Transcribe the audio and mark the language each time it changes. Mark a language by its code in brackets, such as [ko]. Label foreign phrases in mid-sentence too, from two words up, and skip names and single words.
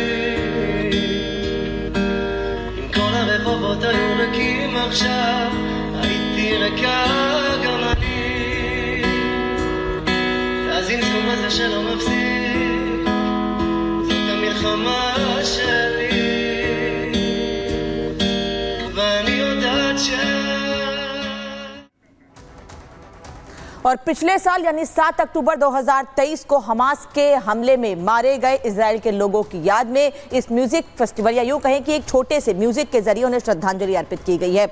[he] אם כל הרחובות היו ריקים עכשיו הייתי ריקה גם אני, והזמזום הזה שלא מפסיק זאת המלחמה שלי. [hi] और पिछले साल यानी 7 अक्टूबर 2023 को हमास के हमले में मारे गए इजराइल के लोगों की याद में इस [en] music festival [hi] या यूं कहें कि एक छोटे से म्यूजिक के जरिए उन्हें श्रद्धांजलि अर्पित की गई है।